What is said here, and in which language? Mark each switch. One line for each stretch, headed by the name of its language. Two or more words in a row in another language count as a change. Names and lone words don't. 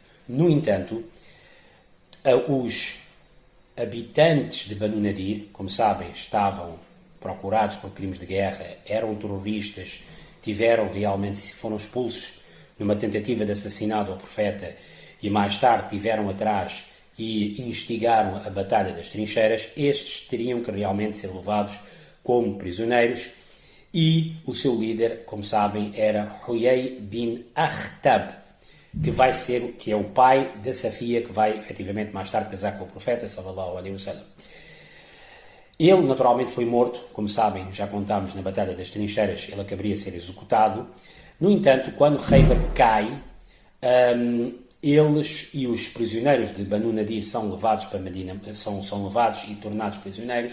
Portuguese: No entanto, os habitantes de Banu Nadir, como sabem, estavam procurados por crimes de guerra, eram terroristas, foram expulsos numa tentativa de assassinato ao profeta e mais tarde tiveram atrás e instigaram a batalha das trincheiras. Estes teriam que realmente ser levados como prisioneiros e o seu líder, como sabem, era Huyay bin Akhtab, que é o pai da Safia, que vai efetivamente mais tarde casar com o profeta
Arabic: صلى الله عليه وسلم.
Portuguese: Ele naturalmente foi morto, como sabem, já contámos na batalha das trincheiras, ele acabaria de ser executado. No entanto, quando Khaybar cai, eles e os prisioneiros de Banu Nadir são levados para Medina, são levados e tornados prisioneiros.